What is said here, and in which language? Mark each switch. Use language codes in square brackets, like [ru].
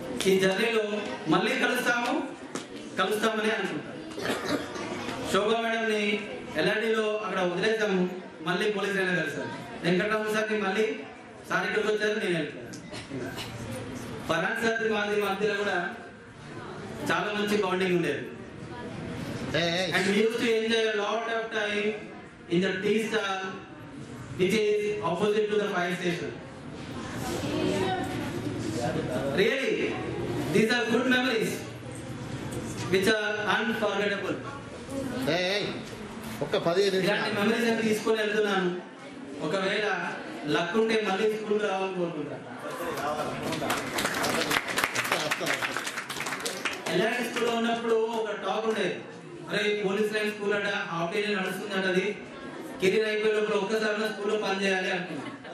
[te] ఈ జర్నీలో మళ్ళీ కలుస్తామని అనుకుంటాం. శోభా మేడంని ఎల్ఆర్డీలో అక్కడ వదిలేసాము, మళ్ళీ పోలీస్ లైన్లో కలిసాము. వెంకటరామ సార్ని మళ్ళీ సార్ ఇక్కడికి వచ్చారు, నేను వెళ్తాను. ఫరాన్ సార్ మాది మధ్యలో కూడా చాలా మంచి బాండింగ్ ఉండేది. [en] And we used to enjoy a lot of time in the tea stall which is opposite to the fire station. Really, these are good memories which are unforgettable. [te] ఒక్క 15 నిమిషాలు ఇలాంటి మెమరీస్ అని తీసుకొని వెళ్తున్నాను. ఒకవేళ లక్ ఉంటే మళ్ళీ స్కూల్ రావాలని కోరుకుంటాను. ఎల్ఆర్డి స్కూల్లో ఉన్నప్పుడు ఒక టాక్ ఉండేది, అరే పోలీస్ లైన్ స్కూల్ అట, హాఫ్ డే నడుస్తుంది అట, అది కెరీర్ అయిపోయినప్పుడు ఒక్కసారి స్కూల్లో పనిచేయాలి అనుకున్నాను.